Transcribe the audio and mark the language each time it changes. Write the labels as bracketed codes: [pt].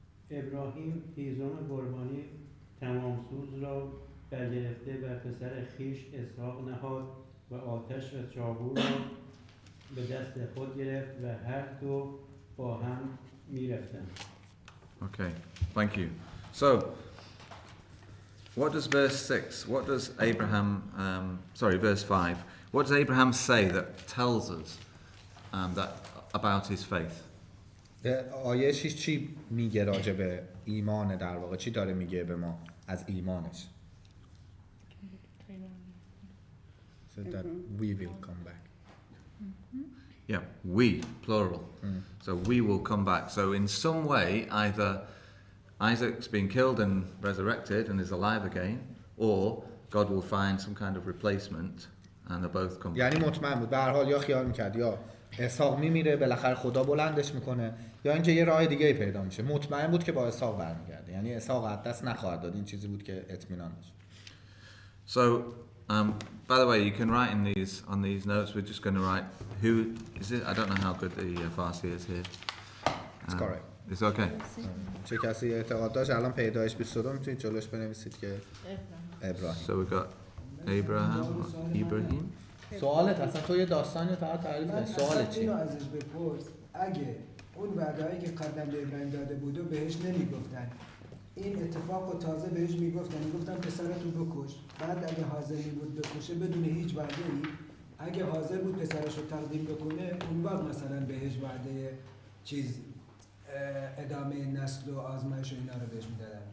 [fa] ابراهیم هیزم قربانی تمام سوز را برگرفته بر پسر خویش اسحاق نهاد و آتش و چاقو را به دست خود گرفت و هر دو با هم می‌رفتند. [en] Okay, thank you. So, what does verse 6, what does Abraham, verse 5, what does Abraham say that tells us that about his faith? [fa] آیه 6 چی میگه راجع به ایمان در واقع؟ چی داره میگه به ما از ایمانش؟ [en] So that we will come back. Yeah, we, plural. So we will come back. So in some way, either Isaac's been killed and resurrected and is alive again, or God will find some kind of replacement and they both come back. [fa] یعنی مطمئن بود به هر حال یا خیال میکرد یا اسحاق میمیره بالاخره خدا بلندش میکنه یا اینکه یه راه دیگه پیدا میشه. مطمئن بود که با اسحاق برمیگرده، یعنی اسحاق از دست نخواهد داد. این چیزی بود که اطمینان داشت. [en] So, by the way, you can write on these notes. We're just going to write who is it. I don't know how good the Farsi is here. It's correct. It's okay. [fa] چه کسی اعتقاد داشت الان پیدایش 22 میتونید جلوش بنویسید که ابراهیم. [en] So we got Abraham or Ibrahim. [fa] سوالت اصلا تو یه داستانی فقط تعریف کن. سوالت چیه؟ اینو ازش بپرس اگه اون وعده‌ای که قبلا به ابراهیم داده بود و بهش نمیگفتن این اتفاق رو تازه بهش میگفتن پسرتو بکش، بعد اگه حاضر بود بکشه بدون هیچ وعده‌ای، اگه حاضر بود پسرش رو تقدیم بکنه اون وقت مثلا بهش وعده چیز ادامه نسل و آزمایش و اینا رو بهش میدادن.